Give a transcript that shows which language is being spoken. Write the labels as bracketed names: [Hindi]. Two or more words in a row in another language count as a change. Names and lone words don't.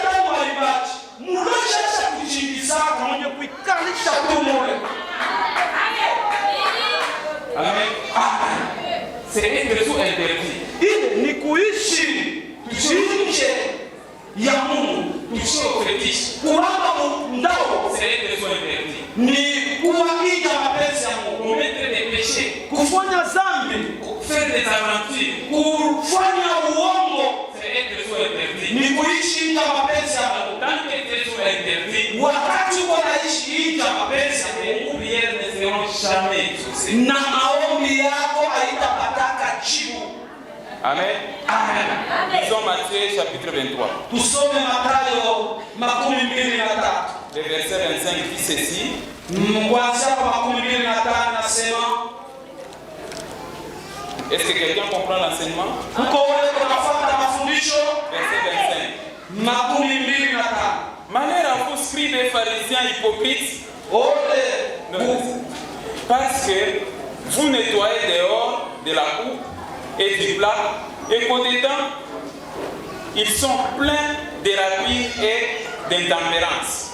[French] Amen. C'est être sous interdit. Toucher aux fétiches. C'est être sous interdit. Commettre des péchés. [Swahili] Kufanya zambi, [French] Faire des aventures. [Swahili] kufanya uongo [French] C'est être sous interdit. [Swahili] ni kuishi nje ya mapenzi ya Mungu. [French] Tant que tu es sous interdit, [Swahili] Wakati uko naishi nje ya mapenzi ya [French] les [Swahili] Mungu [French] prières ne seront jamais exaucées. [Swahili] na maombi yako haitapataka jibu. Amen. Amen. [French] Lisons Matthieu chapitre 23. [Swahili] Tusome Mathayo 23. [French] Le verset 25 dit ceci. [Swahili] Kuanzia kwa 25 nasema. [French] Est-ce que quelqu'un comprend l'enseignement? [Swahili] Uko ule kunafuata mafundisho. [French] Verset 25. Malheur à vous, scribes et pharisiens hypocrites. Parce que vous nettoyez dehors de la coupe et du plat, et qu'au-dedans, ils sont pleins de rapines et d'intempérance.